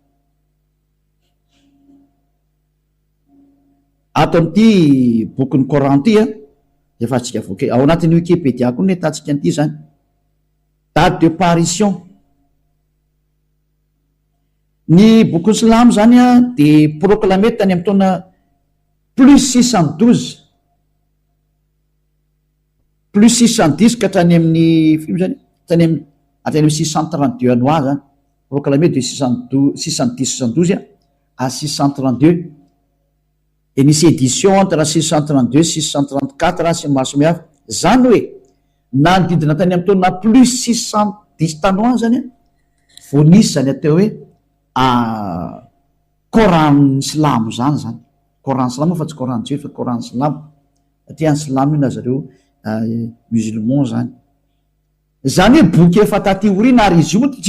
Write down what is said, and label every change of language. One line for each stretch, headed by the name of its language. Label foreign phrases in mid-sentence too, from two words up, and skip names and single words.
Malagasy: ato am'ty bokyny coran ty a efa tsika voke ao anatin'ny Wikipédia koa ny atantsika an'ity zany
French: date de parution
Malagasy: ny bokyny silamo zany a de proclamé tany am'y taona plus 612 plus 610 ka hatrany amin'ny fino zany hatrany amin'ny 632 anois zany
French: proclamé de 612 à 632 et
Malagasy: misy
French: édition entre 632 634
Malagasy: sy maro samihafa zany hoe nanodidina tany am'y taona plus 610 tanois zany a vo nisy zany atao hoe coran silamo zany coran silamo fa tsy coran jiosy fa coran silamo satria any silamo io na zareo musulman zany hoe boky efa taty orina ary izy io moa